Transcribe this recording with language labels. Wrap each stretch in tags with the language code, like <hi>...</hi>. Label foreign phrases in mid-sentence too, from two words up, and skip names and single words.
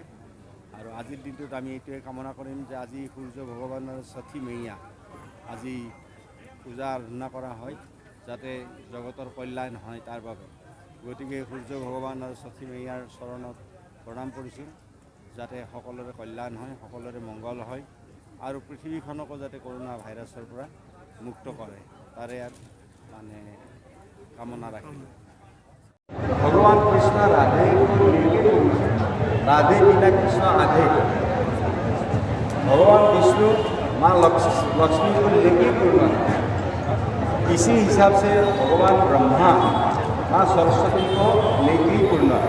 <as>আৰু আজিৰ দিনটোত আমি এইটোৱে কামনা কৰিম যে আজি সূৰ্য ভগৱানৰ ষঠী মেইয়া আজি পূজা আৰাধনা কৰা হয়, যাতে জগতৰ কল্যাণ হয় তাৰ বাবে। গতিকে সূৰ্য ভগৱান আৰু ষঠী মেইয়াৰ চৰণত প্ৰণাম কৰিছোঁ, যাতে সকলোৰে কল্যাণ হয়, সকলোৰে মংগল হয় আৰু পৃথিৱীখনকো যাতে</as> <en>corona virus</en> <as>পৰা মুক্ত কৰে, তাৰে মানে কামনা ৰাখিলোঁ।</as> <hi>भगवान कृष्ण राधे को लेके राधे बिना कृष्ण आधे। भगवान विष्णु माँ लक्ष्मी को लेके पूर्ण। इसी हिसाब से भगवान ब्रह्मा माँ सरस्वती को लेके ही पूर्ण है।</hi>